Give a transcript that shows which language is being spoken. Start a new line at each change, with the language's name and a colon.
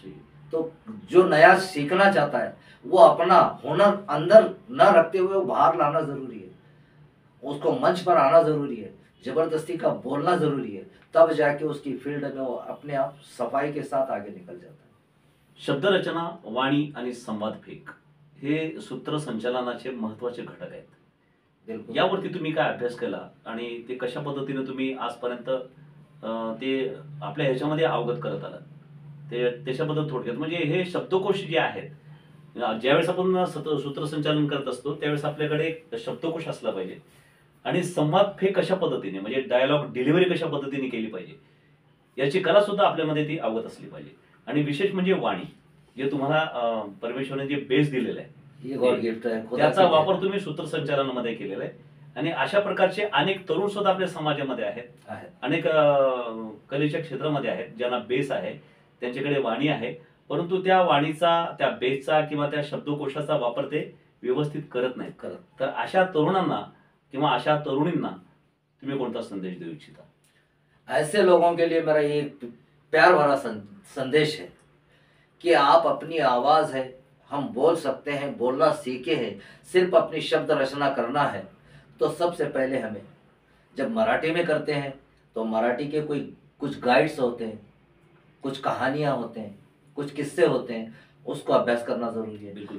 Hindi: सही. तो जो नया सीखना चाहता है वो अपना हुनर अंदर न रखते हुए वो बाहर लाना जरूरी है. उसको मंच पर आना जरूरी है, जबरदस्ती का बोलना जरूरी है, तब जाके उसकी फील्ड में वो अपने आप सफाई के साथ आगे निकल जाता है.
Marathi: शब्दरचना, वाणी आणि संवाद फेक हे सूत्रसंचालनाचे महत्वाचे घटक आहेत. बिल्कुल. यावरती तुम्ही काय अभ्यास केला आणि ते कशा पद्धतीने तुम्ही आजपर्यंत ते आपल्या ह्याच्यामध्ये अवगत करत आलात ते त्याच्याबद्दल थोडक्यात म्हणजे हे शब्दकोश जे आहेत, ज्यावेळेस आपण सूत्रसंचालन करत असतो त्यावेळेस आपल्याकडे एक शब्दकोश असला पाहिजे आणि संवाद फेक कशा पद्धतीने म्हणजे डायलॉग डिलिव्हरी कशा पद्धतीने केली पाहिजे याची कला सुद्धा आपल्यामध्ये ती अवगत असली पाहिजे. आणि विशेष म्हणजे वाणी, जे तुम्हाला परमेश्वराने जे बेस दिलेला
Hindi: ये गॉड गिफ्ट है,
Marathi: आहे त्याचा वापर तुम्ही सूत्रसंचालनामध्ये केलेला आहे. आणि अशा प्रकारचे अनेक तरुण सुद्धा आपल्या समाजामध्ये आहेत, अनेक कलेच्या क्षेत्रामध्ये आहेत ज्यांना बेस आहे, त्यांच्याकडे वाणी आहे, परंतु त्या वाणीचा, त्या बेसचा किंवा त्या शब्दकोशाचा वापर ते व्यवस्थित करत नाहीत. तर अशा तरुणांना किंवा अशा तरुणींना तुम्ही कोणता संदेश देऊ इच्छिता?
Hindi: ऐसे लोगों के लिए मेरा ये प्यार भरा संदेश है कि आप अपनी आवाज है, हम बोल सकते हैं, बोलना सीखे हैं, सिर्फ अपनी शब्द रचना करना है. तो सबसे पहले हमें जब मराठी में करते हैं तो मराठी के कोई कुछ गाइड्स होते हैं, कुछ कहानियाँ होते हैं, कुछ किस्से होते हैं, उसको अभ्यास करना जरूरी है.